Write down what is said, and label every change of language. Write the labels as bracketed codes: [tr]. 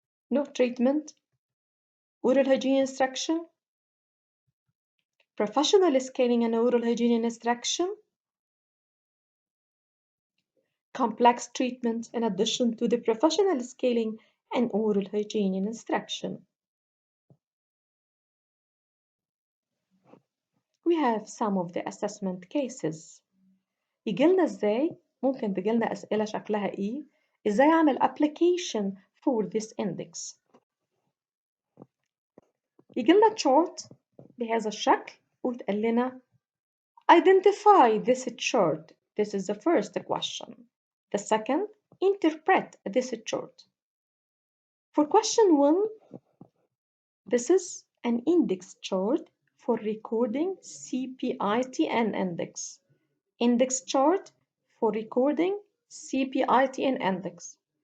[en] No treatment, oral hygiene instruction, professional scaling and oral hygiene instruction, complex treatment in addition to the professional scaling and oral hygiene instruction. We have some of the assessment cases. [ar] يجيلنا ازاي؟ ممكن تجيلنا أسئلة شكلها ايه؟ ازاي اعمل [en] application for this index؟ [ar] يجيلنا chart بهذا الشكل وتقول لنا [en] identify this chart. This is the first question. The second, interpret this chart. For question 1, this is an index chart for recording CPITN index. Index chart for recording CPITN index.